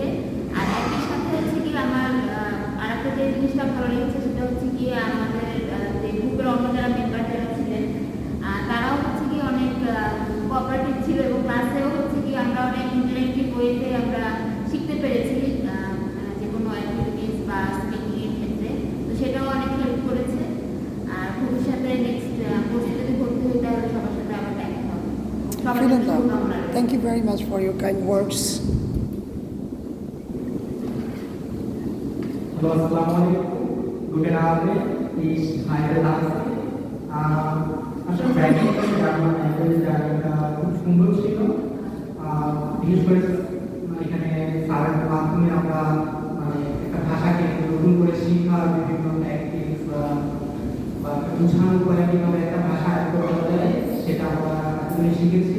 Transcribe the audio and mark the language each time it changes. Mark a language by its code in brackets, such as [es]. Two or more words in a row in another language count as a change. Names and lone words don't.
[bn] আর একই সাথে হচ্ছে কি আমার আর একটা যে জিনিসটা ভালো লেগেছে সেটা হচ্ছে কি আমাদের যে গ্রুপের অন্য যারা মেম্বার যারা ছিলেন তারাও হচ্ছে কি অনেক কোঅপারেটিভ ছিল এবং ক্লাসেও হচ্ছে কি আমরা অনেক [en] interactive wayতে [bn] আমরা শিখতে পেরেছি যে কোনো অ্যাক্টিভিটিস বা স্পিকিংয়ের ক্ষেত্রে। তো সেটাও অনেক হেল্প করেছে। আর ভবিষ্যতে [en] next courseে [bn] যদি ভর্তি হই তাহলে সবার সাথে আবার দেখা হবে। সবার [de] Vielen [bn] শুভকামনা [de] Dank. [bn] রইল। [en] Thank you very much for your kind words. [de] Hallo, Assalamualaikum. Guten Abend. Ich heiße Nancy. [bn] আসলে [en] banking German languageটা [bn] খুব সুন্দর ছিল। বিশেষ করে এখানে স্যারের মাধ্যমে আমরা মানে একটা ভাষাকে নতুন করে শেখার বিভিন্ন ট্যাকটিক্স বা বোঝানোর উপরে কীভাবে একটা ভাষা আয়ত্ত করা যায় সেটা আমরা আসলে শিখেছি।